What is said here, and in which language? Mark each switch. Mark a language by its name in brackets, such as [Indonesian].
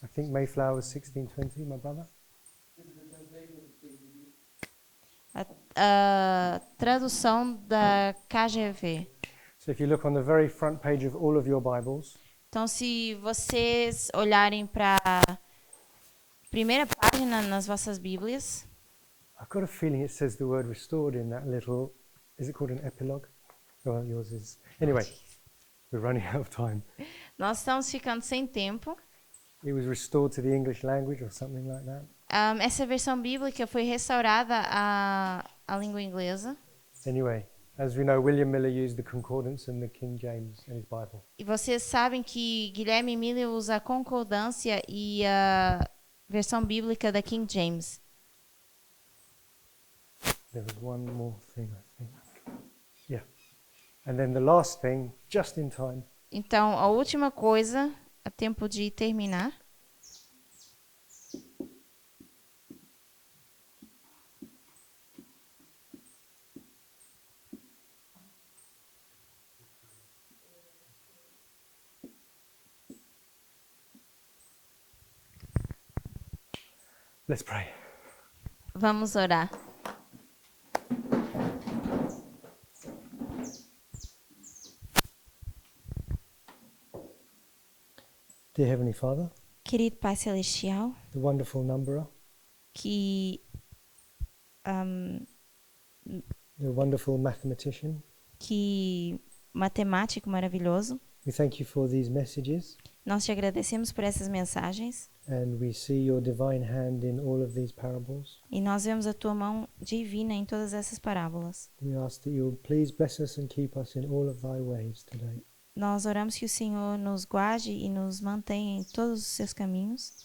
[English] I think Mayflower was 1620, my brother. [Portuguese] A tradução da KJV. [English] So if you look on the very front page of all of your Bibles, [Portuguese] Então, se vocês olharem para a primeira página nas vossas Bíblias, [English] I've got a feeling it says the word restored in that little, is it called an epilogue? Oh, yours is. Anyway, we're running out of time. [Portuguese] nós estamos ficando sem tempo. [English] It was restored to the English language or something like that. [Portuguese] Essa versão bíblica foi restaurada à língua inglesa. [English] Anyway, as we know, William Miller used the concordance and the King James in his Bible. [Portuguese] E vocês sabem que Guilherme Miller usa a concordância e a versão bíblica da King James. [English] There was one more thing, I think. Yeah. And then the last thing, just in time, [Portuguese] Então, a última coisa, a tempo de terminar, [English] let's pray. [Portuguese] vamos orar. [English] Dear Heavenly Father, [Portuguese] Querido Pai Celestial, [English] the wonderful numberer, [Portuguese] que [English] the wonderful mathematician, [Portuguese] matemático maravilhoso, [English] we thank you for these messages, [Portuguese] nós te agradecemos por essas mensagens [English] and we see your divine hand in all of these parables. [Portuguese] e nós vemos a tua mão divina em todas essas parábolas. [English] We ask that you will please bless us and keep us in all of thy ways today. [Portuguese] Nós oramos que o Senhor nos guarde e nos mantenha em todos os seus caminhos.